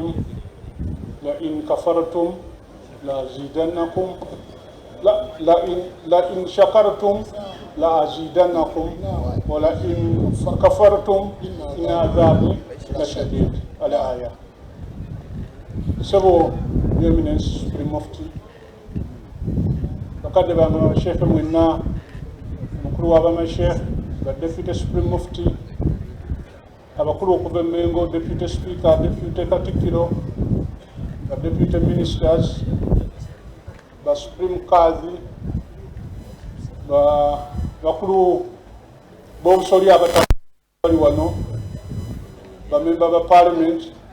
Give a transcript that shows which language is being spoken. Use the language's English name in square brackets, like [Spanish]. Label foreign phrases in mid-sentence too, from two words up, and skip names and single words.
[Arabic] لئن كفرتم لأزيدنكم لئن شكرتم لأزيدنكم ولئن كفرتم إن عذابي لشديد. الآية. [Ganda] سبو [English] Eminence Supreme Mufti [Ganda] bakadde banga Sheikh mwenna mukulu w'abamashekh ba [English] Deputy Supreme Mufti [Ganda] abakulu okuva Mengo, [English] Deputy Speaker, Deputy Katikkiro, [Ganda] ba [English] Deputy Ministers, [Ganda] ba [English] Supreme Kazi, [Ganda] bakulu b'obusoli abatali wano, ba member ba Parliament.